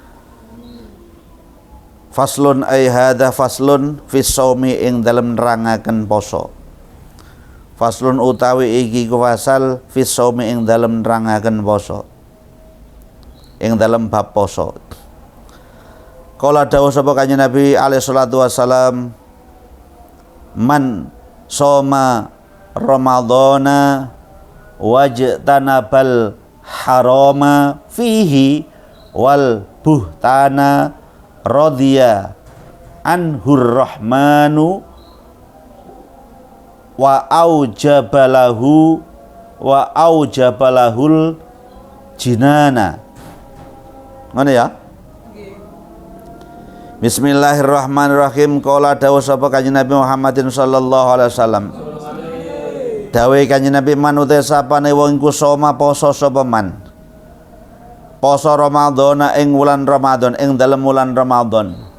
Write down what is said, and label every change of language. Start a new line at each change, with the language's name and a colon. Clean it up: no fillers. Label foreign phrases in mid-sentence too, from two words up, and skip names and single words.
Arabic: فصل أي هذا فصل في الصوم
Javanese: ing dalem nerangaken poso. Faslun utawi iki ku fasal
Arabic: في الصوم
Javanese: ing dalem nerangaken poso. Ing dalem bab poso.
Arabic: قال
Javanese: dawuh sapa Kanjeng Nabi
Arabic: عليه الصلاة والسلام من صام رمضان واجتنب الحرام فيه والبهتان رضي عنه الرحمن وأوجب له الجنان.
Javanese: Mana ya?
Arabic: بسم الله الرحمن الرحيم. قال
Javanese: dawuh sapa Kanjeng Nabi
Arabic: محمد صلى الله عليه وسلم.
Javanese: Dawuh Kanjeng Nabi, man uta sapane wong iku soma poso sapa man. Poso Ramadan ing wulan Ramadan, ing dalem wulan Ramadan.